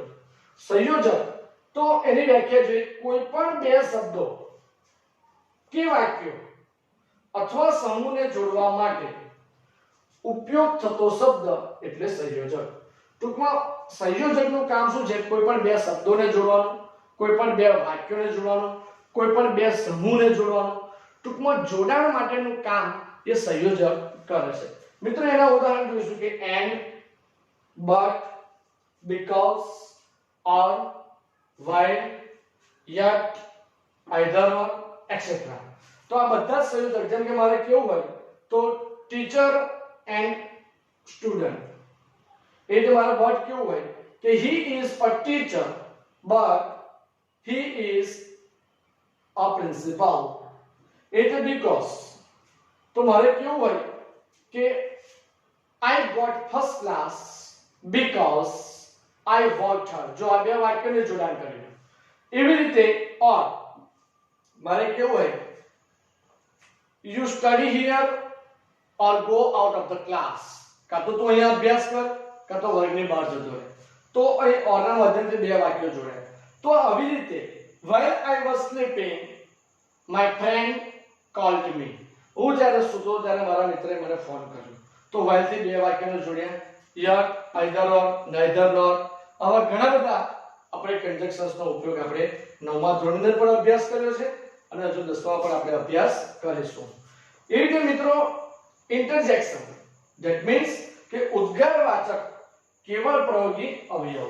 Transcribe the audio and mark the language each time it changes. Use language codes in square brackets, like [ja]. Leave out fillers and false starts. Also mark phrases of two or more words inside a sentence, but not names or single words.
[gu] સંયોજક તો એની વ્યાખ્યા જોઈએ કોઈ પણ બે શબ્દો કે વાક્યો અથવા સમૂહને જોડવા માટે ઉપયોગ થતો શબ્દ એટલે સંયોજક. ટૂંકમાં સંયોજકનું કામ શું છે, કોઈ પણ બે શબ્દોને જોડવાનું, કોઈ પણ બે વાક્યોને જોડવાનું, કોઈ પણ બે સમૂહને જોડવાનું. ટૂંકમાં જોડાણ માટેનું કામ એ સંયોજક કરે છે. મિત્રો એના ઉદાહરણ જોઈશું કે [en] and, but, because, or, while, yet, either or, [gu] etc. તો આ બધા સંયોજક. જેમ કે મારે કેવું હોય તો [en] teacher and student, [gu] એ જે મારો વર્ડ કેવું હોય કે [en] he is a teacher but he is a principal, [gu] એટલે because. તો મારે કેવું હોય કે [en] I got first class because I worked hard. [gu] જો આ બે વાક્યને જોડાણ કર્યું. એવી રીતે or મારે કેવું હોય [en] you study here or go out of the class. [gu] કાં તો તું અહીંયા અભ્યાસ કર કાં તો વર્ગની બહાર જતો રહે. તો અહીં or ના માધ્યમથી બે વાક્યો જોડાય. તો આવી રીતે [en] while I was sleeping my friend called me. [gu] હું જ્યારે સૂતો ત્યારે મારા મિત્રએ મને ફોન કર્યો. તો while થી બે વાક્યને જોડ્યા. [en] yet, either or, neither nor. [gu] આવા ઘણા બધા આપણે કંજક્શન્સ નો ઉપયોગ આપણે 9મા ધોરણની અંદર પણ અભ્યાસ કર્યો છે અને હજુ 10મા પણ આપણે અભ્યાસ કરીશું. એ રીતે મિત્રો [en] interjection that means [gu] કે ઉદ્ગારવાચક કેવળ પ્રયોગી અવયવ.